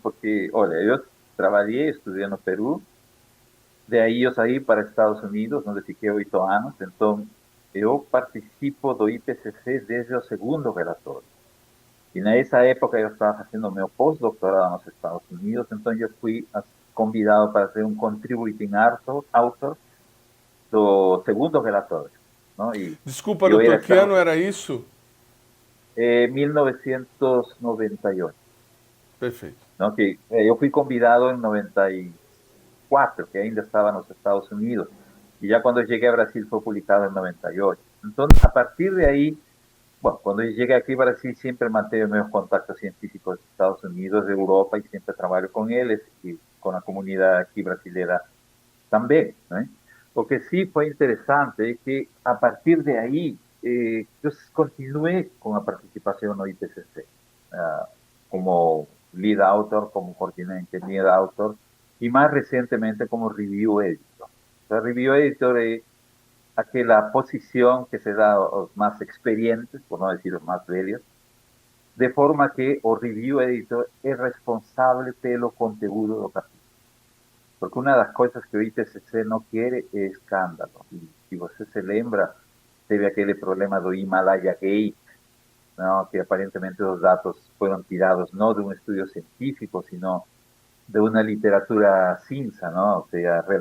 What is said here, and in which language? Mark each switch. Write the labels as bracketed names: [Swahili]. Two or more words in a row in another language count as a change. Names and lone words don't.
[Portuguese] Porque, olha, eu trabalhei, estudei no Peru, de aí eu saí para Estados Unidos, onde fiquei 8 anos, então eu participo do IPCC desde o 2º relatório. E nessa época eu estava fazendo meu pós-doutorado nos Estados Unidos, então eu fui convidado para ser um [English] contributing author [Portuguese] do 2º relatório, não? Desculpa, doutor, que ano era isso? 1998. Perfeito. Não, que eu fui convidado em 94, que ainda estava nos Estados Unidos, e já quando eu cheguei ao Brasil foi publicado em 98. Então, a partir de aí, bom, quando eu cheguei aqui ao Brasil, sempre mantive meus contatos científicos dos Estados Unidos, de Europa, e sempre trabalho com eles e com a comunidade aqui brasileira também, né? [Spanish] O que sí fue interesante es que a partir de ahí yo continué con la participación en el IPCC como [English] lead author, [Spanish] como coordinante [English] lead author [Spanish] y más recientemente como [English] review editor. [Spanish] El [English] review editor [Spanish] es aquella posición que se da a los más experientes, por no decir los más velhos, de forma que el [English] review editor [Spanish] es responsable [Portuguese] pelo conteúdo do capítulo. [Spanish] Porque una de las cosas que o IPCC no quiere es escándalo. [Portuguese] Y si você se lembra, teve aquele problema do Himalaya Gate, ¿no? [Spanish] Que aparentemente los datos fueron tirados no de un estudio científico, sino de una literatura cinza, ¿no? O sea,